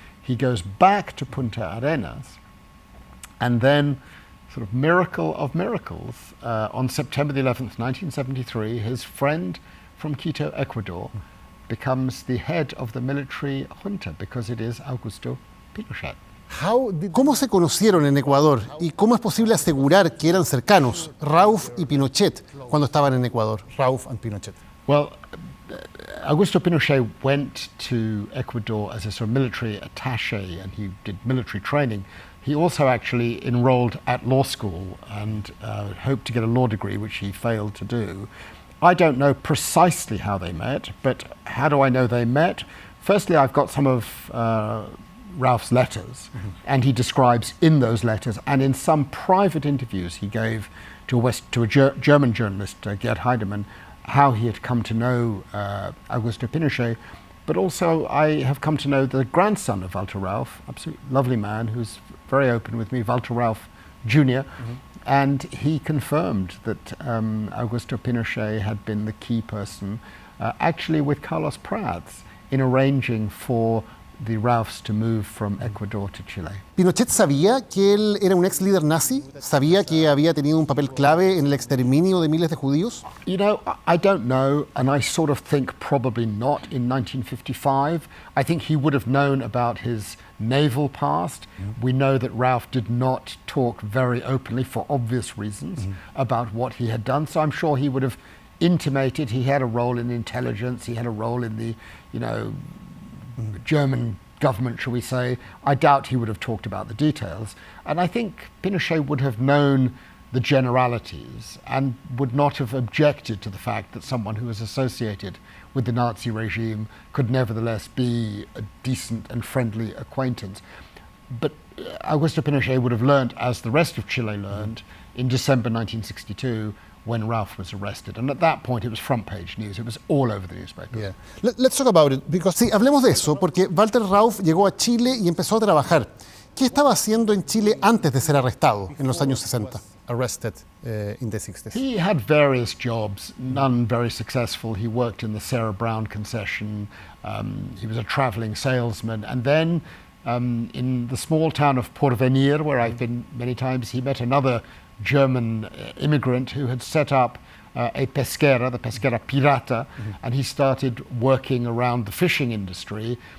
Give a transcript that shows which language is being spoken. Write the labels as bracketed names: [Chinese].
[English] He goes back to Punta Arenas. And then, sort of miracle of miracles, on September the 11th, 1973, his friend from Quito, Ecuador, becomes the head of the military junta because it is Augusto Pinochet. [Spanish] ¿Cómo se conocieron en Ecuador y cómo es posible asegurar que eran cercanos, Rauff y Pinochet, cuando estaban en Ecuador, [English] Rauff and Pinochet? Well, Augusto Pinochet went to Ecuador as a sort of military attaché, and he did military training. He also actually enrolled at law school and hoped to get a law degree, which he failed to do. I don't know precisely how they met, but how do I know they met? Firstly, I've got some of Rauff's letters, and he describes in those letters and in some private interviews he gave to a German journalist, Gerd Heidemann, how he had come to know Augusto Pinochet. But also I have come to know the grandson of Walther Rauff, absolutely lovely man who's very open with me, Walther Rauff Jr., and he confirmed that Augusto Pinochet had been the key person, actually with Carlos Prats, in arranging for the Rauffs to move from Ecuador to Chile. [Spanish] ¿Pinochet sabía que él era un ex líder nazi? ¿Sabía que había tenido un papel clave en el exterminio de miles de judíos? [English] You know, I don't know, and I sort of think probably not in 1955. I think he would have known about his naval past. We know that Rauff did not talk very openly, for obvious reasons, about what he had done, so I'm sure he would have intimated he had a role in intelligence, he had a role in the, German government, shall we say. I doubt he would have talked about the details. And I think Pinochet would have known the generalities and would not have objected to the fact that someone who was associated with the Nazi regime could nevertheless be a decent and friendly acquaintance. But Augusto Pinochet would have learned, as the rest of Chile learned, in December 1962, when Rauff was arrested. And at that point it was front page news. It was all over the newspaper. Yeah. Let's talk about it, because [Spanish] sí, hablemos de eso, porque Walther Rauff llegó a Chile y empezó a trabajar. ¿Qué estaba haciendo en Chile antes de ser arrestado en los años 60? [English] Arrested in the 60s. He had various jobs, none very successful. He worked in the Sarah Brown concession. He was a traveling salesman. And then in the small town of Porvenir, where I've been many times, he met another German immigrant who had set up a pesquera, the pesquera pirata, and he started working around the fishing industry.